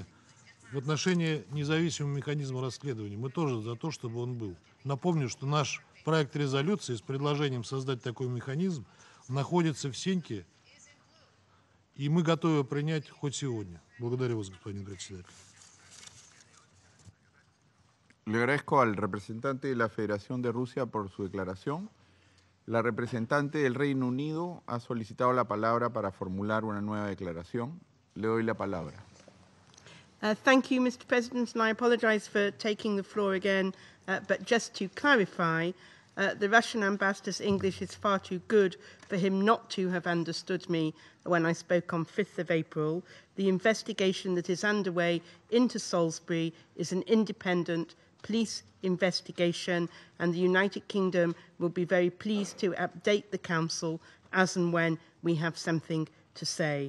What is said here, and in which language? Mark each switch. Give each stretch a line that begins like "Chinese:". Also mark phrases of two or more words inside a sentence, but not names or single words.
Russian: В отношении независимого механизма расследования мы тоже за то, чтобы он был. Напомню, что наш проект резолюции с предложением создать такой механизм находится в Сеньке, и мы готовы принять хоть сегодня. Благодарю вас, господин председатель.
Spanish: Le agradezco al representante de la Federación de Rusia por su declaración. La representante del Reino Unido ha solicitado la palabra para formular una nueva declaración. Le doy la palabra.
English: Thank you, Mr. President, and I apologise for taking the floor again, but just to clarify, the Russian ambassador's English is far too good for him not to have understood me when I spoke on 5th of April. The investigation that is underway into Salisbury is an independent police investigation, and the United Kingdom will be very pleased to update the Council as and when we have something to say.